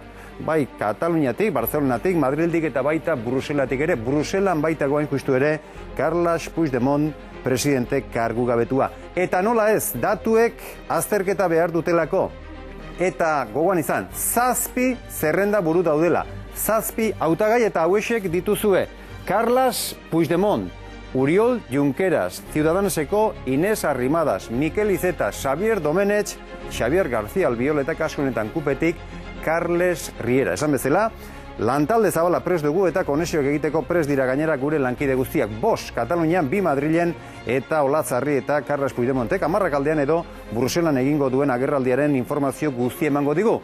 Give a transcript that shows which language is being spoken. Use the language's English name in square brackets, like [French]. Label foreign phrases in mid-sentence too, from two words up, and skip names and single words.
[Basque] Bai Kataluniatik, Barcelonatik, Madrildik eta baita Bruselatik ere. Bruselan baitago hain justu ere Carles Puigdemont presidente kargugabetua. Eta nola ez, datuek azterketa behar dutelako. Eta gogoan izan, 7 zerrenda buru daudela. 7 hautagai eta hauexek dituzue. Carles Puigdemont, Oriol Junqueras, Ciudadanoseko Inés Arrimadas, Mikel Iceta, Xavier Domenech, Xavier García Albiol eta kasu honetan kupetik Carles Riera. Esan bezala, lantalde zabala prest dugu eta konexioak egiteko prest dira gainera gure lankide guztiak. 5 Katalunian, 2 Madrilen eta Olatzarri eta Carles Puigdemontek 10 aldean edo Bruselan egingo duen agerraldiaren informazio guzti emango digu.